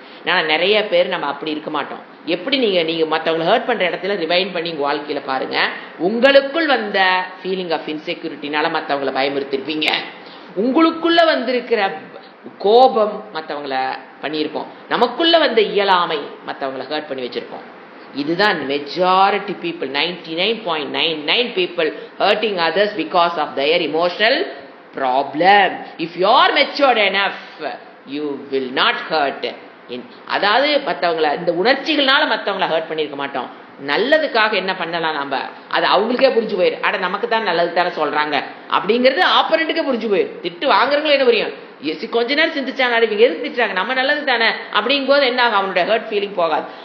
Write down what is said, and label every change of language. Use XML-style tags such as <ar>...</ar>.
<ta>ஆனால் நிறைய பேர் நம்ம அப்படி இருக்க மாட்டோம். எப்படி நீங்க மற்றவங்களை ஹர்ட் பண்ற இடத்துல ரிவைண்ட் பண்ணி உங்க வாழ்க்கையில பாருங்க, உங்களுக்குள் வந்த ஃபீலிங் ஆஃப் இன்செக்யூரிட்டினால மற்றவங்களை பயமுறுத்திருப்பீங்க, உங்களுக்குள்ள வந்திருக்கிற கோபம் மற்றவங்களை பண்ணியிருப்போம், நமக்குள்ள வந்த இயலாமை மற்றவங்களை ஹர்ட் பண்ணி வச்சிருப்போம். இதுதான்</ta> <en>Majority people, 99.99 people hurting others because of their emotional problem. If you are matured enough, you will not hurt.</en> <ta>அதாவது மற்றவங்களை இந்த உணர்ச்சிகள்னால மற்றவங்களை ஹர்ட் பண்ணியிருக்க மாட்டோம். நல்லதுக்காக என்ன பண்ணலாம் நம்ம, அது அவங்களுக்கே புரிஞ்சு போயிரு, அட நமக்கு தான் நல்லது தானே சொல்றாங்க அப்படிங்கிறது ஆப்பரண்ட்டுக்கே புரிஞ்சு போயிரு. திட்டு வாங்குறவங்களும் என்ன புரியும், கொஞ்ச நேரம் சிந்திச்சாங்க, இவங்க எதுக்கு திட்டுறாங்க, நம்ம நல்லது தானே அப்படிங்கும் போது என்ன ஆகும், அவனுடைய ஹர்ட் ஃபீலிங் போகாது.</ta>